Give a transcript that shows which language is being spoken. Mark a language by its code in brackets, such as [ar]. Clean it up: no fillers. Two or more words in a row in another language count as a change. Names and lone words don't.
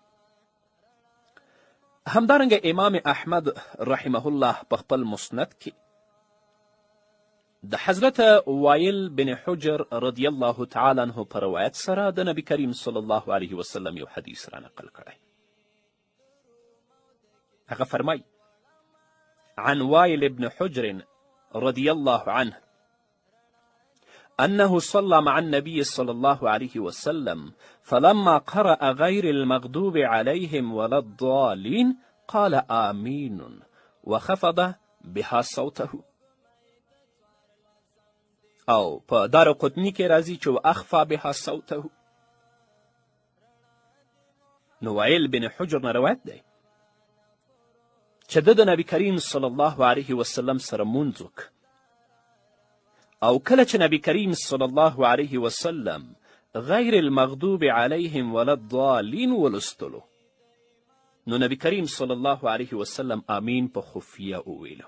[ps] همدارنګه امام احمد [ar] رحمه الله [ps] په خپل مسند کې د حضرت وایل بن حجر [ar] رضی الله تعالی عنه [ps] په روایت سره د نبی کریم [ar] صلی الله علیه وسلم [ps] یو حدیث را نقل کړی. هغه فرمایي [ar] عن وائل بن حجر رضي الله عنه أنه صلى مع النبي صلى الله عليه وسلم فلما قرأ غير المغضوب عليهم ولا الضالين قال آمين وخفض بها صوته. [ps] او په دار قطنی کې راځي چې [ar] اخفى بها صوته. [ps] نو وائل بن حجر نه روایت دی چې د نبی کریم [ar] صلی الله علیه وسلم [ps] سره مونځ وکړ او کله چې نبی کریم [ar] صلی الله علیه وسلم غیر المغضوب علیهم ولا الضالین [ps] ولستلو نو نبی کریم [ar] صلی الله علیه وسلم [ps] آمین په خفیه وویلو.